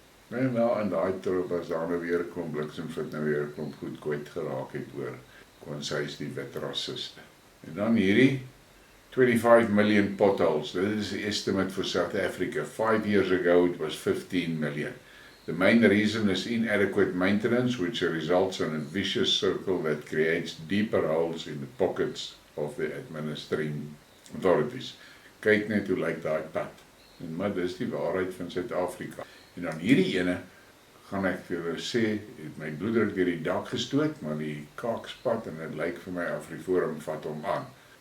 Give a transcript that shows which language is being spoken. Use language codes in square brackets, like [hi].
[af] En wel in daai troep was daar nou weer 'n klomp bliksemflits nou weer 'n klomp goed kwyt geraak het oor konsys die wit rassiste. En dan hierdie [en] 25 million potholes. This is the estimate for South Africa. 5 years ago it was 15 million. The main reason is inadequate maintenance, which results in a vicious circle that creates deeper holes in the pockets of the administering authorities. [af] Kyk net hoe lyk daai pad. En maar dis die waarheid van Suid-Afrika. En dan hierdie ene gaan ek vir julle sê, het my bloeddruk deur die dak gestoot, maar die kaakspat en dit lyk vir my Afriforum vat hom aan.